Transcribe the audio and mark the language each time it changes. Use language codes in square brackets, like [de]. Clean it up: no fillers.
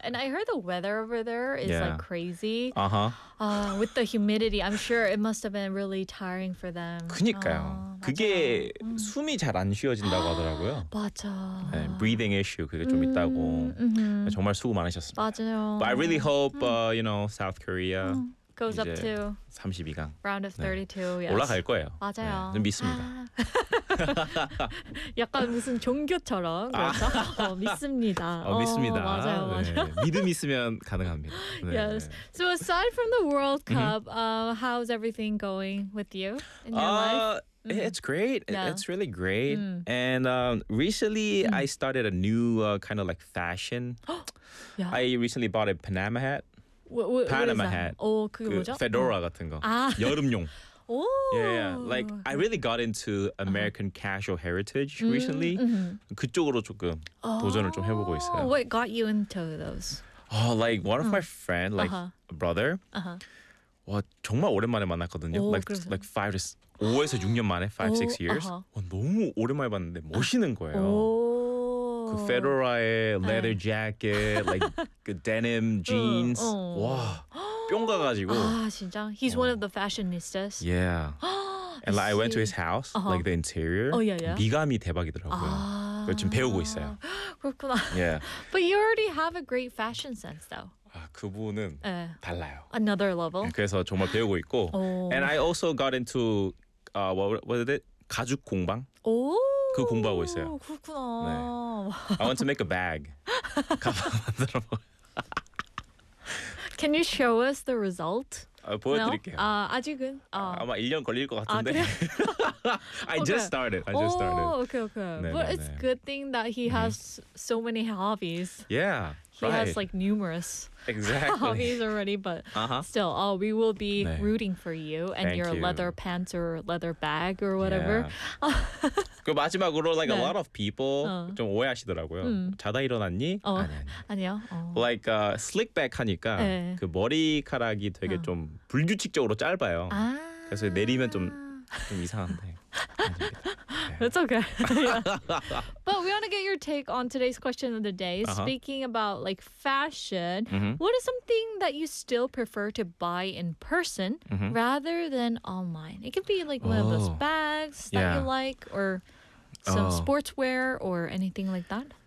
[en] And I heard the weather over there is, like, crazy. Uh-huh. With the humidity, I'm sure it must have been really tiring for them. [ko] 그니까요. 그게 숨이 잘 안 쉬어진다고 하더라고요. 맞아. 네, [en] breathing issue [ko] 그게 좀 있다고. 정말 수고 많으셨습니다. 맞아요. [en] But I really hope, you know, South Korea goes up to [ko] 32강. [en] Round of 32, 네. yes. [ko] 올라갈 거예요. 맞아요. 네, 좀 믿습니다. 약간 무슨 종교처럼 그렇죠? 믿습니다. 믿습니다. 맞아요. 네. 맞아요. 믿음 있으면 가능합니다. 네. Yes. [en] So aside from the World Cup, how's everything going with you in your life? It's great. Yeah. It's really great. Mm. And recently, I started a new kind of like fashion. Yeah. I recently bought a Panama hat. Panama hat. Oh, [ko] 그게 뭐죠? Fedora 같은 거. 아. 여름용. [en] Oh. Yeah, yeah. Like, I really got into American casual heritage recently. Mm-hmm. [ko] 그쪽으로 조금 도전을 좀 해보고 있어요. [en] What got you into those? Oh, like, one of my friend, like, a brother. Uh-huh. [ko] 와, 정말 오랜만에 만났거든요. [en] Oh, [ko] like 5에서 6년 만에, [en] 5, 6 years. [ko] 와, 너무 오랜만에 봤는데 멋있는 거예요. 그 페도라의 [en] leather jacket, like the denim jeans. [ko] 와, 뿅 가가지고. 아, 진짜? [en] He's one of the fashionistas. Yeah. And like, I went to his house, like the interior. Oh, yeah, yeah. [ko] 미감이 대박이더라고요. 그걸 지금 배우고 있어요. 그렇구나. [en] Yeah. But you already have a great fashion sense, though. [ko] 그분은 달라요. [en] Another level. [ko] 그래서 정말 배우고 있고. [en] And I also got into what is it? [ko] 가죽 공방. 오. 그 공부하고 있어요. 그렇구나. [en] 네. I want to make a bag. [ko] 가방 만들어 보. [en] Can you show us the result? [ko] 보여드릴게요. 아, 아직은. 아마 1년 걸릴 것 같은데. 아, 그래? [en] I just started. I just started. [ko] 오, 오케이, 오케이. 네, But 네, it's 네. [en] good thing that he has so many hobbies. Yeah. He has like numerous hobbies already, but still, we will be 네. rooting for you and Thank your you. leather pants or leather bag or whatever. [ko] Yeah. 그 마지막으로 like 네. [en] a lot of people [ko] 좀 오해하시더라고요. 자다 일어났니? 아니요. [en] Like slick back [ko] 하니까 네. 그 머리카락이 되게 좀 불규칙적으로 짧아요. 아. 그래서 내리면 좀 이상한데. [en] It's okay. But we want to get your take on today's question of the day. Speaking about like fashion, what is something that you still prefer to buy in person rather than online? It could be like one of those bags that you like or some sportswear or anything like that.